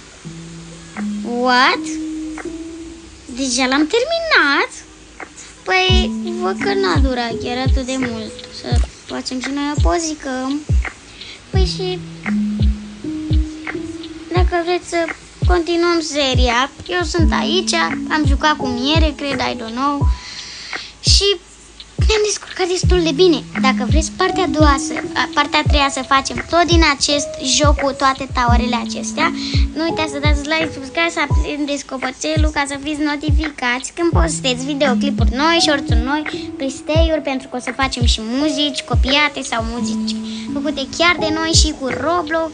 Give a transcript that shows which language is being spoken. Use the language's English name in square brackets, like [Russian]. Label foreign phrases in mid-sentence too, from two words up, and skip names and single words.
[Romanian] What? Deja l-am terminat? Păi, văd că n-a durat chiar atât de mult. Să facem și noi o pozică. Păi și dacă vreți să continuăm seria, eu sunt aici, am jucat cu miere, cred, [English] I don't know. [Romanian] Și ne-am descurcat destul de bine. Dacă vreți partea a treia să facem tot din acest joc cu toate towerele acestea, nu uitați să dați [English] like, subscribe, [Romanian] să aprindeți clopoțelul ca să fiți notificați când postez videoclipuri noi, shorts-uri noi, play-uri, pentru că o să facem și muzici copiate sau muzici făcute chiar de noi și cu Roblox.